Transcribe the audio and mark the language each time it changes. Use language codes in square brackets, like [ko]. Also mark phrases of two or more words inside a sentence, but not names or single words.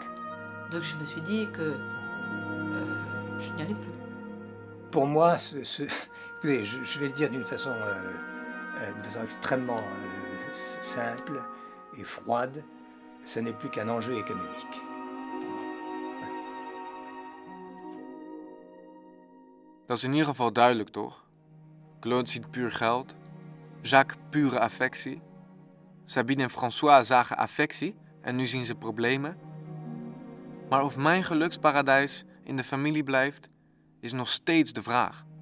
[fr] Donc je me suis dit que je n'y allais plus. Pour moi, écoutez, je vais le dire d'une façon extrêmement simple et froide, ce n'est plus qu'un enjeu économique. [nl] Dat is in ieder geval duidelijk, toch? Claude ziet puur geld, Jacques pure affectie, Sabine en François zagen affectie en nu zien ze problemen. Maar of mijn geluksparadijs in de familie blijft, is nog steeds de vraag.